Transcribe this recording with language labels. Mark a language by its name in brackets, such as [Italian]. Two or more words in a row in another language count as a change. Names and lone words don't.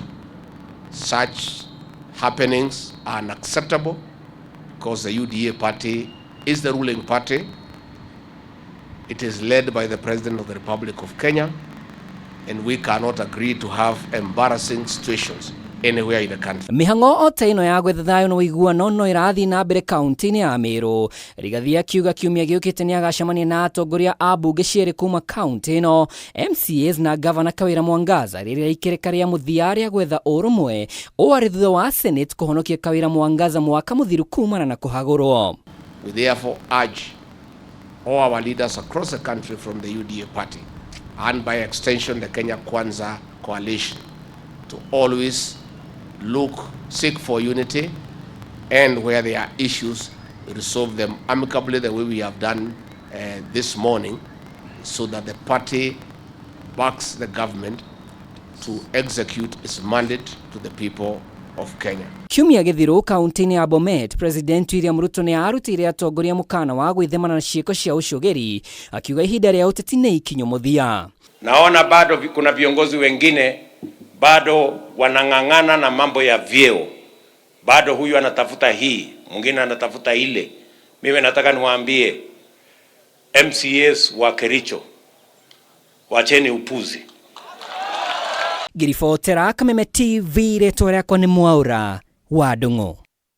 [English] Such happenings are unacceptable because the UDA party is the ruling party. It is led by the President of the Republic of Kenya, and we cannot agree to have embarrassing situations anywhere in the country. [Kikuyu] Mihango ota ino ya gwetha thayo na uiguano no irathi na mbere kaunti-ini ya Meru. Rigathi akiuga kiumia giukite ni agacemania na atongoria a mbunge cieri kuma kaunti ino, MCAs na Gavana Kawira Mwangaza riria ikereka ria muthia ria gwetha urumwe wari thutha wa Senate kuhonokia Kawira Mwangaza mwaka muthiru kumana na kuhagurwo. [English] We therefore urge all our leaders across the country from the UDA party and by extension the Kenya Kwanza coalition to always seek for unity, and where there are issues, resolve them amicably the way we have done this morning, so that the party backs the government to execute its mandate to the people of Kenya. [Kikuyu] Kiumia githiru kaunti-ini ya Bomet, President Ruto ni arutiire atongoria mukana wa gwithemana na ciiko cia ucogeri, akiuga ihinda ria uteti ni ikinyu muthia. [Swahili] Naona bado kuna viongozi wengine bado wanang'ang'ana na mambo ya vyeo. Bado huyu anatafuta hii, mwingine anatafuta ile. Mimi nataka niwaambie MCAs wa Kericho, wacheni upuzi. [Kikuyu] Giribotera Kameme TV, retwa riakwa ni Mwaura wa Ndung'u.